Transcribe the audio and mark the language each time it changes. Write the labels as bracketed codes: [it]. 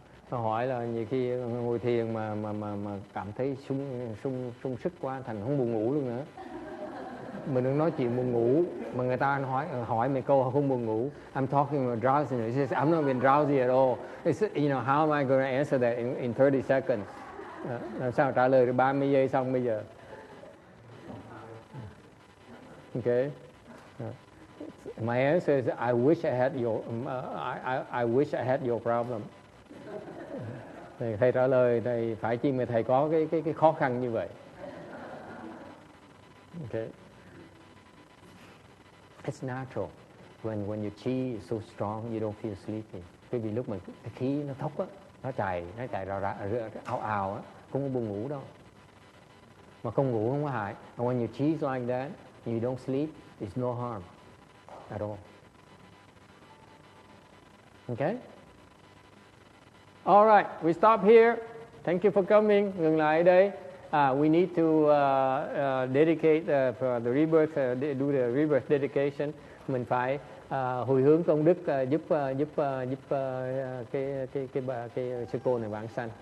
[vi] Nó hỏi là nhiều khi ngồi thiền mà cảm thấy sung sức quá, thành không buồn ngủ luôn nữa. Mình đừng nói chuyện buồn ngủ, mà người ta hỏi mấy câu không buồn ngủ. [en] I'm talking about drowsiness. He says, I'm not been drowsy at all. It's, how am I going to answer that in 30 seconds? [vi] Làm sao trả lời được 30 giây xong bây giờ? [en] Okay. My answer is, I wish I had your problem. [vi] Thầy trả lời, thầy phải chi mà thầy có cái khó khăn như vậy. [en] Okay. It's natural. When your chi is so strong, you don't feel sleepy. [vi] Bởi vì lúc mà cái khí nó thốc á, nó chạy ào ào á, không có buồn ngủ đâu. Mà không ngủ không có hại. [en] And when your chi is like that, you don't sleep, it's no harm at all. Okay? All right, we stop here. Thank you for coming. [vi] Ngừng lại ở đây. [en] We need to dedicate for the rebirth, do the rebirth dedication. [vi] Mình phải hồi hướng công đức giúp cái sư cô này vãng sanh.